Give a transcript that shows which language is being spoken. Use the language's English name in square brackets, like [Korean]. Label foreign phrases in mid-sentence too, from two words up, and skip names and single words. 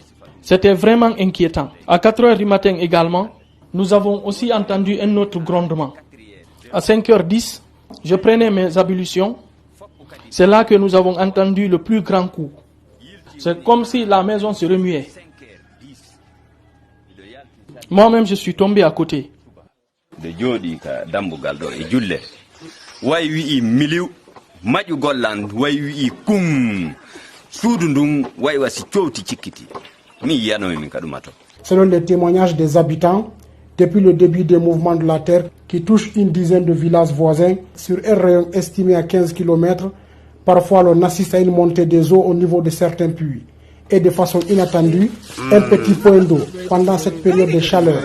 [French] C'était vraiment inquiétant. À 4h du matin également, nous avons aussi entendu un autre grondement. À 5h10, je prenais mes ablutions. C'est là que nous avons entendu le plus grand coup. C'est comme si la maison se remuait. Moi-même, je suis tombé à côté. [Fula] De jodi ka dambugal do e julle way wi miliw maju gollan way wi kum suudu ndum way wasi ciowti cikkiti mi yano mi kadumato. [French] Selon les témoignages des habitants, depuis le début des mouvements de la terre qui touchent une dizaine de villages voisins sur un rayon estimé à 15 km, parfois l'on assiste à une montée des eaux au niveau de certains puits. Et de façon inattendue, un petit point d'eau pendant cette période de chaleur.